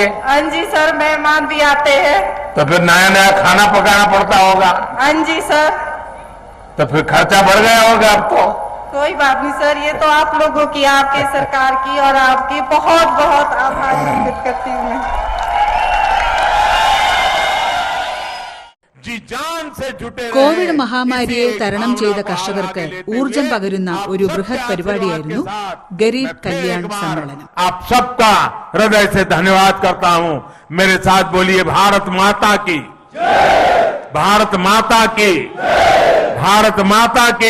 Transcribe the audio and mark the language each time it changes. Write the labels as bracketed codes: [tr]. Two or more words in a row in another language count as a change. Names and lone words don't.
[hi] हाँ जी सर, मेहमान भी आते हैं. तो फिर नया नया खाना पकाना पड़ता होगा? हाँ जी सर. तो फिर खर्चा बढ़ गया होगा आपको? कोई बात नहीं सर, ये तो आप लोगों की, आपके सरकार की और आपकी बहुत बहुत आभार व्यक्त करती हूँ मैं. [ml] കോവിഡ് മഹാമാരിയെ തരണം ചെയ്ത കർഷകർക്ക് ഊർജം പകരുന്ന ഒരു ബൃഹത് പരിപാടിയായിരുന്നു ഗരീബ് കല്യാൺ സമ്മേളനം. [hi] आप सबका हृदय से धन्यवाद करता हूँ. मेरे साथ बोलिए, भारत माता की, भारत माता की, भारत माता की.